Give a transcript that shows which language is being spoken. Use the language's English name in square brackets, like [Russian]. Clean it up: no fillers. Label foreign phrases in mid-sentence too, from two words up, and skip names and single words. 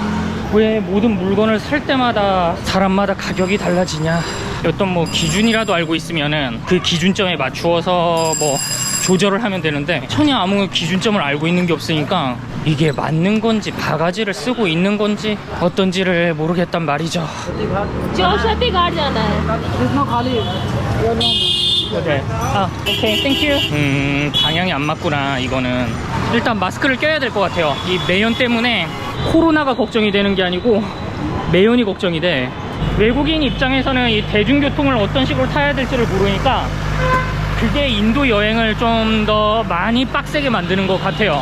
[Korean] 왜 모든 물건을 살 때마다 사람마다 가격이 달라지냐? 어떤 뭐 기준이라도 알고 있으면은 그 기준점에 맞추어서 뭐 조절을 하면 되는데 전혀 아무 기준점을 알고 있는 게 없으니까 이게 맞는 건지 바가지를 쓰고 있는 건지 어떤지를 모르겠단 말이죠. [Hindi] चौसठी घाट जाना है. [Korean] 네. 오케이, 땡큐. 방향이 안 맞구나, 이거는. 일단 마스크를 껴야 될 것 같아요. 이 매연 때문에 코로나가 걱정이 되는 게 아니고 매연이 걱정이 돼. 외국인 입장에서는 이 대중교통을 어떤 식으로 타야 될지를 모르니까 그게 인도 여행을 좀 더 많이 빡세게 만드는 것 같아요.